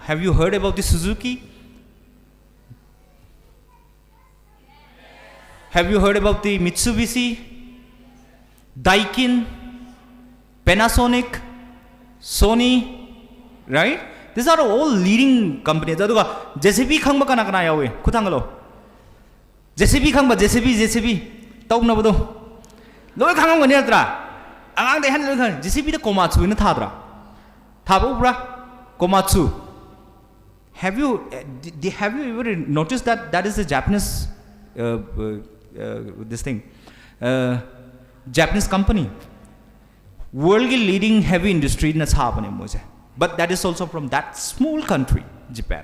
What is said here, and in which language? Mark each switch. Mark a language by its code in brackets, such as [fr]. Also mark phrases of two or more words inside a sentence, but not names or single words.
[en] Have you heard about the Suzuki? Have you heard about the Mitsubishi, Daikin, Panasonic, Sony, right? These are all leading companies. [brx] JCB khangba kana kana yawe kuthangalo. JCB khangba JCB tau na bodo. Loi khangam gani atra. Angang de han loi khang JCB de Komatsu ina thadra. Thabo bra Komatsu. [en] Have you ever noticed that is a Japanese Japanese company? World leading heavy industry in Japan. But that is also from that small country, Japan.